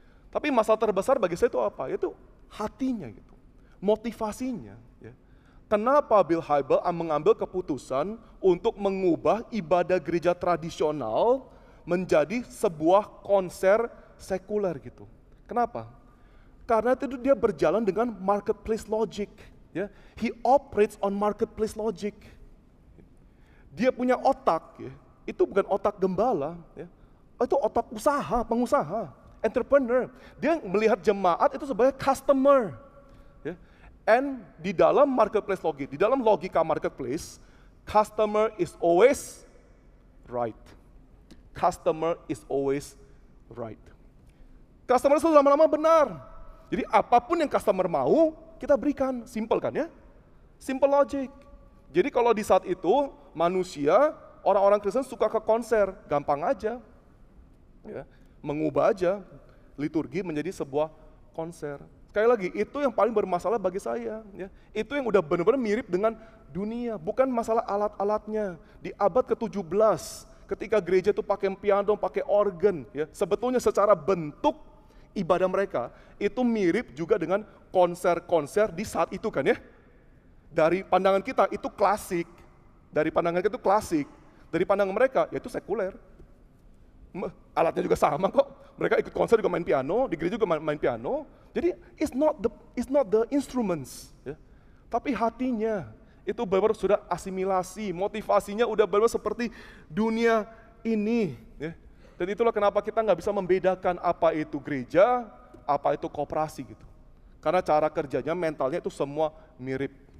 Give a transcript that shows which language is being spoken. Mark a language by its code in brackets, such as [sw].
[id] Tapi masalah terbesar bagi saya itu apa? Itu hatinya gitu, motivasinya. Ya. Kenapa Bill Hybels mengambil keputusan untuk mengubah ibadah gereja tradisional menjadi sebuah konser sekuler gitu? Kenapa? Karena itu dia berjalan dengan marketplace logic. Ya. [en] He operates on marketplace logic. [id] Dia punya otak, ya. Itu bukan otak gembala, ya. Itu otak usaha, pengusaha, entrepreneur. Dia melihat jemaat itu sebagai customer. [en] Ya. And di dalam marketplace logic, [id] di dalam logika marketplace, [en] customer is always right. Customer is always right. [id] Customer itu lama-lama benar. Jadi apapun yang customer mau, kita berikan. Simple kan ya? Simple logic. Jadi kalau di saat itu, manusia, orang-orang Kristen suka ke konser. Gampang aja. Ya, mengubah aja liturgi menjadi sebuah konser. Sekali lagi, itu yang paling bermasalah bagi saya. Ya. Itu yang udah benar-benar mirip dengan dunia. Bukan masalah alat-alatnya. Di abad ke-17, ketika gereja itu pakai piano, pakai organ. Ya, sebetulnya secara bentuk, ibadah mereka itu mirip juga dengan konser-konser di saat itu kan ya. Dari pandangan kita itu klasik, dari pandangan kita itu klasik, dari pandangan mereka yaitu sekuler. Alatnya juga sama kok, mereka ikut konser juga main piano, di gereja juga main piano. [en] Jadi it's not the instruments, ya. [id] Tapi hatinya itu benar-benar sudah asimilasi, motivasinya udah benar-benar seperti dunia ini. Ya. Dan itulah kenapa kita nggak bisa membedakan apa itu gereja, apa itu koperasi gitu. Karena cara kerjanya, mentalnya itu semua mirip.